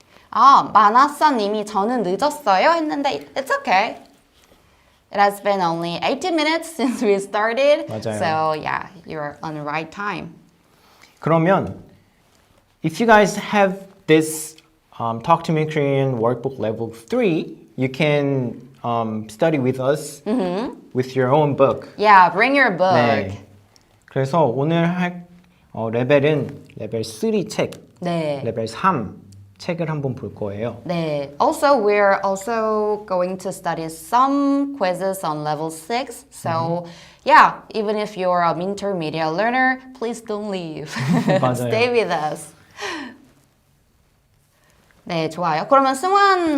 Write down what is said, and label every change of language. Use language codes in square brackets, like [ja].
[ko] 마나사님이 저는 늦었어요 했는데 [en] it's okay. It has been only 18 minutes since we started. [ko] 맞아요. [en] So yeah, you're on the right time. [ko] 그러면 [en] if you guys have this Talk to Me Korean workbook level 3, you can study with us with your own book. Yeah, bring your book. [ko] 네. 그래서 오늘 할 레벨은 레벨 3 책, 네. 레벨 3 책을 한번 볼 거예요. 네. [en] Also, we're also going to study some quizzes on level 6. So, yeah, even if you're an intermediate learner, please don't leave. [ko] 맞아요. [en] Stay with us. [ko] 네, 좋아요. 그러면 승환